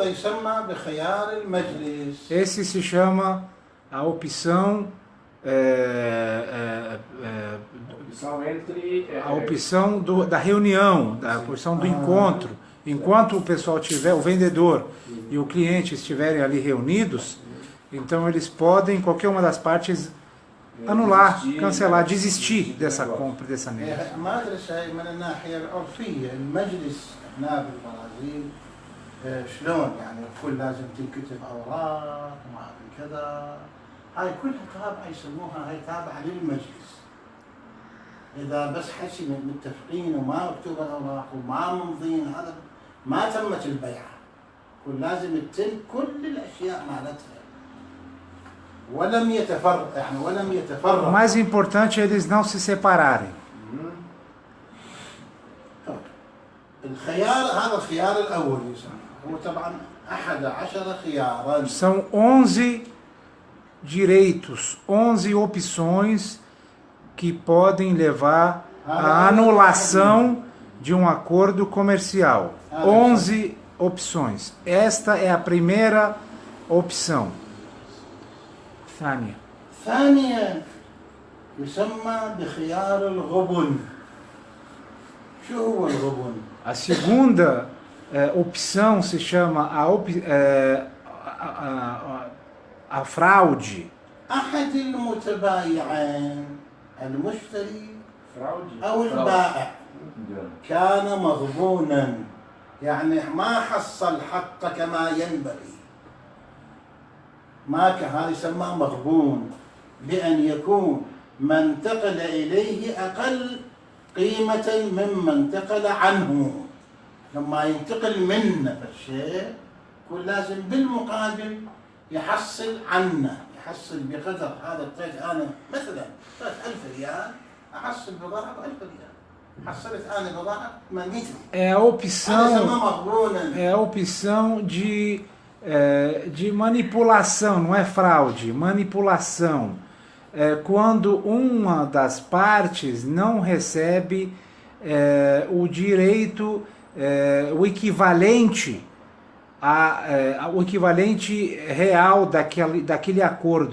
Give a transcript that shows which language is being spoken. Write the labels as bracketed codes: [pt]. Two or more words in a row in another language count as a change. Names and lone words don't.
[pt] Esse se chama a opção a opção da reunião, da opção do encontro. Enquanto o pessoal tiver, o vendedor e o cliente estiverem ali reunidos, então eles podem, qualquer uma das partes, anular, cancelar, desistir dessa compra, dessa negócio. [ar] هنا بالبرازيل شلون يعني كل لازم تنكتب اوراق وما كذا هاي كلها تابعه يسموها هاي تابعه للمجلس إذا بس حكي متفقين وما مكتوب الأوراق وما ممضين هذا ما تمت البيعة. لازم تتم كل الأشياء مالتها. ولم يتفرق يعني ولم يتفرق. [pt] O mais importante é eles não se separarem. [ar] الخيار هذا الخيار الأول هو طبعا 11 خيارا. [pt] São 11 direitos, 11 opções que podem levar à anulação de um acordo comercial. 11 opções. Esta é a primeira opção. [ar] ثانية. ثانيا يسمى بخيار الغبن. شو هو الغبن؟ [pt] A segunda opção se chama a fraude. [ar] أحد المتبايعين المشتري أو البائع كان مغبونا يعني ما حصل حقه كما ينبغي. هذا يسمى مغبون بأن يكون ما انتقل إليه أقل قيمة مما انتقل عنه. لما ينتقل منه الشيء يكون لازم بالمقابل يحصل عنه، يحصل بقدر هذا الطيف. أنا مثلا 3000 ريال أحصل بضاعة ب1000 ريال، حصلت أنا بضاعة 800 ريال. [pt] É a opção de manipulação, não é fraude, manipulação. Quando uma das partes não recebe o direito, o equivalente o equivalente real daquele acordo.